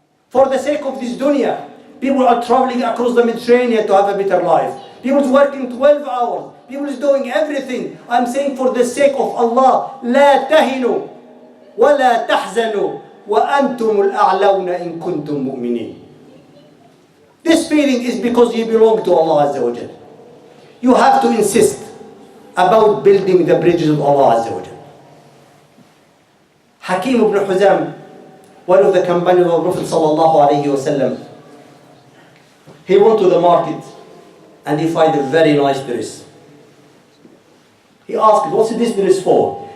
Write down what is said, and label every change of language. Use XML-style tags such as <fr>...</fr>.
<en>For the sake of this dunya, people are traveling across the Mediterranean to have a better life. People is working 12 hours. People is doing everything. I'm saying for the sake of Allah,</en> <ar>لَا تَهِنُوا وَلَا تَحْزَنُوا وَأَنْتُمُ الْأَعْلَوْنَ إِن كُنْتُم مُؤْمِنِينَ.</ar> <en>This feeling is because you belong to Allah Azza wa Jal. You have to insist about building the bridges of Allah Azza wa Jal. Hakim ibn Huzam, one of the companions of the Prophet sallallahu alayhi wa sallam, he went to the market and he found a very nice dress. He asked, what's this dress for?</en>